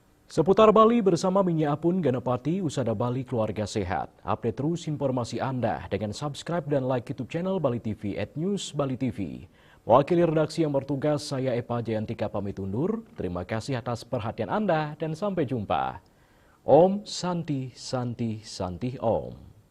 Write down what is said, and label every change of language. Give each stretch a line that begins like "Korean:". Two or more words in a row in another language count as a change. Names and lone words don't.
Indonesian: Seputar Bali bersama Minya Apun Ganapati, Usada Bali Keluarga Sehat. Update terus informasi Anda dengan subscribe dan like
English: YouTube channel
Indonesian: Bali TV @newsbalitv. Mewakili redaksi yang bertugas, saya Epa Jayantika pamit undur. Terima kasih atas perhatian Anda dan sampai jumpa.
Sanskrit: Om Santi Santi Santi Om.